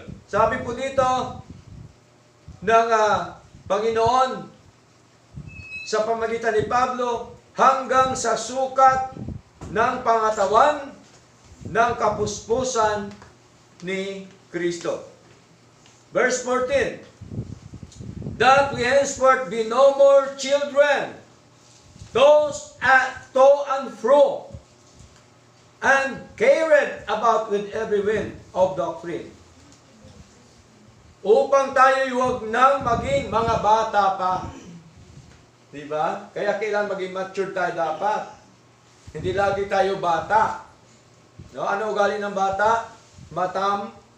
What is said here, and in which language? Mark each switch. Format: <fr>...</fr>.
<tl>Sabi po dito ng Panginoon sa pamagitan ni Pablo, hanggang sa sukat ng pangatawan ng kapuspusan ni Kristo.</tl> <en>Verse 14, that we henceforth be no more children, tossed to and fro, and carried about with every wind of doctrine.</en> <tl>Upang tayo huwag nang maging mga bata pa. Diba? Kaya kailangan maging mature tayo dapat. Hindi lagi tayo bata. No? Ano ugali ng bata? Matampuhin.</tl>